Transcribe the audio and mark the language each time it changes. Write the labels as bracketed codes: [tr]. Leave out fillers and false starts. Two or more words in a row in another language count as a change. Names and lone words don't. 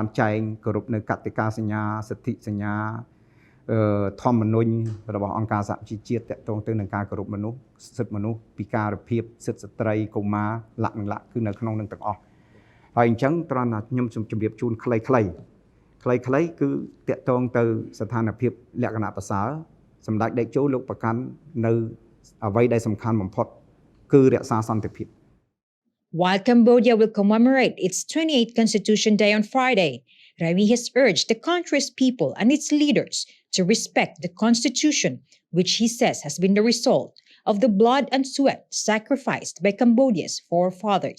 [km] ចែងគោរពនៅកតិកាសញ្ញាសិទ្ធិសញ្ញាធម្មនុញ្ញរបស់អង្គការសហជីវជាតិទាក់ទងទៅនឹងការគោរពមនុស្សសិទ្ធិមនុស្សពិការភាពសិទ្ធិស្ត្រីកុមារលក្ខណៈគឺនៅក្នុងនឹងទាំងអស់ហើយអញ្ចឹងត្រង់ថាខ្ញុំសូមជម្រាបជូនខ្លីៗគឺតាក់ទងទៅស្ថានភាពលក្ខណៈប្រសើរសម្ដេចតេជោលោកប្រកាន់នៅអ្វីដែលសំខាន់បំផុតគឺរក្សាសន្តិភាព [en] While Cambodia will commemorate its 28th Constitution Day on Friday, Remy has urged the country's people and its leaders to respect the Constitution, which he says has been the result of the blood and sweat sacrificed by Cambodia's forefathers.